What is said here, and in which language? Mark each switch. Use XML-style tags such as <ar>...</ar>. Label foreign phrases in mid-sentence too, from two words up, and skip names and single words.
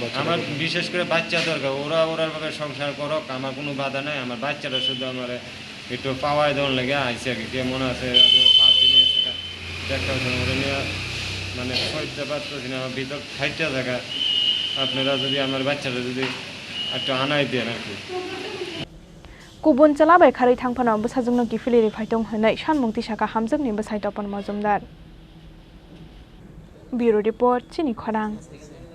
<bn>আমার বিশেষ করে বাচ্চা দরকার ওরার ভাবে সংসার করক আমার কোনো বাধা নাই আমার বাচ্চাটা শুধু আমার একটু পাওয়ায় দেওয়ার লেগে আইসি আর কি কেমন আছে 5 দিনে দেখা নিয়ে মানে সইতে পারতেছি না আমার ভিতর খাইতে থাকা আপনারা যদি আমার বাচ্চাটা যদি একটু আনাই দেন আর কি</bn> <trp>Kubun chalabai khari thangphano besajungno gifili refaitong hanai sanmungti saka hamjakni besai topon mojumdar</trp> <en>Bureau Report</en> <trp>Chini Khorang</trp>